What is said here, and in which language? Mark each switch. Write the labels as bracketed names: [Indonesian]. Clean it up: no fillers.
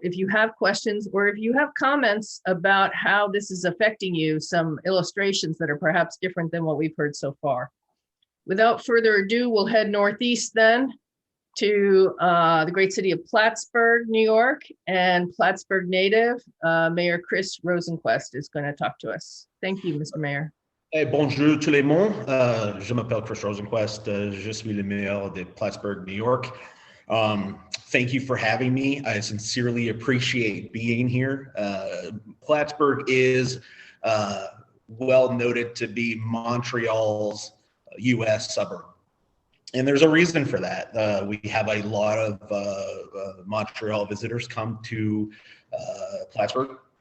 [English] If you have questions or if you have comments about how this is affecting you, some illustrations that are perhaps different than what we've heard so far. Without further ado, we'll head northeast then to the great city of Plattsburgh, New York, and Plattsburgh native, Mayor Chris Rosenquest is going to talk to us. Thank you, Mr. Mayor. [French] Hey, bonjour tout le monde. Je m'appelle Chris Rosenquest. Je suis le maire de Plattsburgh, New York. [English] Thank you for having me. I sincerely appreciate being here. Plattsburgh is well noted to be Montreal's U.S. suburb. And there's a reason for that. We have a lot of Montreal visitors come to Plattsburgh.